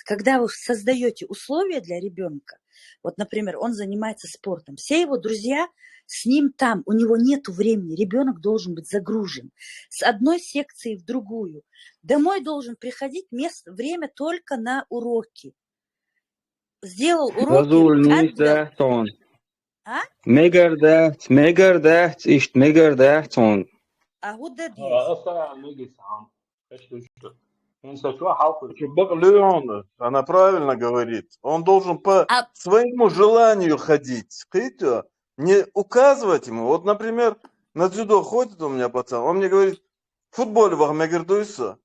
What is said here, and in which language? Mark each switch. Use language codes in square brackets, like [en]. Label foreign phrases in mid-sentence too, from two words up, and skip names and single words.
[ru] Когда вы создаете условия для ребенка, вот, например, он занимается спортом, все его друзья с ним там, у него нет времени, ребенок должен быть загружен с одной секции в другую. Домой должен приходить время только на уроки. Сделал уроки. А? [ce] Мегардахт, ишт мегардахт он. [ru] А вот да Она правильно говорит. Он должен по своему желанию ходить. Не указывать ему. Вот, например, на дзюдо ходит у меня пацан, он мне говорит, в футболе в мегардуйся.